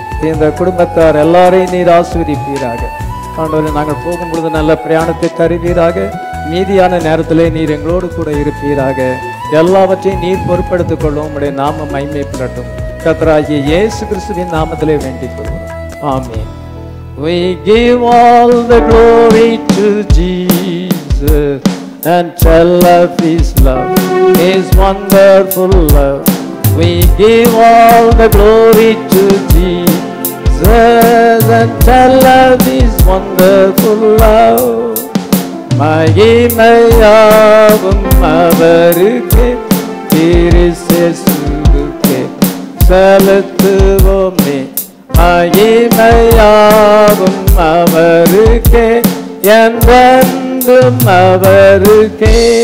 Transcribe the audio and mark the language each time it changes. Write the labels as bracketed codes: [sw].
[ta] இந்த குடும்பத்தார் எல்லாரையும் நீர் ஆசீர்வதிப்பீராக. ஆண்டவரே நாங்கள் போகும் பொழுது நல்ல பிரயாணத்தை தருவீராக. மீதியான நேரத்திலே நீர் எங்களோடு கூட இருப்பீராக. எல்லாவற்றையும் நீர் பொறுப்படுத்திக் கொள்ளும். உம்முடைய நாமம் மகிமைப்படட்டும். கர்த்தராகிய இயேசு கிறிஸ்துவின் நாமத்திலே வேண்டிக் கொள்வோம். ஆமென். [en] We give all the glory to Jesus and tell of His love, His wonderful love. We give all the glory to Jesus and tell of His wonderful love. [ta] மகிமையாவும் அவருக்கே கிறிஸ்துவுக்கே செலுத்துவோமே. மகிமையாவும் அவருக்கே என்றென்றும் அவருக்கே.